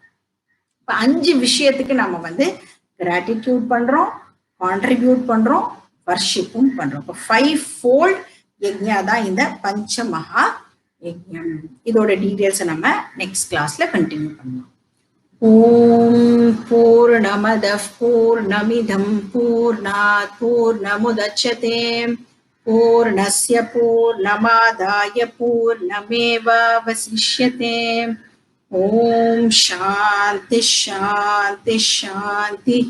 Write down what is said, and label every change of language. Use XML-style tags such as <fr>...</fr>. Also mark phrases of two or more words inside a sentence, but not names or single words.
<ta>இப்ப 5 விஷயத்துக்கு நாம வந்து கிராட்டிடியூட் பண்றோம், கான்ட்ரிபியூட் பண்றோம், வர்ஷிப்பும் பண்றோம். இப்போ 5-fold யஜ்யா தான் இந்த பஞ்சமகா யஜ்யம். இதோட டீடைல்ஸை நம்ம</ta> <en>next classல</en> <ta>கண்டினியூ பண்ணலாம்.</ta> <sa>ॐ पूर्णमदः पूर्णमिदं पूर्णात् पूर्णमुदच्यते पूर्णस्य पूर्णमादाय पूर्णमेवावशिष्यते. ॐ शान्तिः शान्तिः शान्तिः.</sa>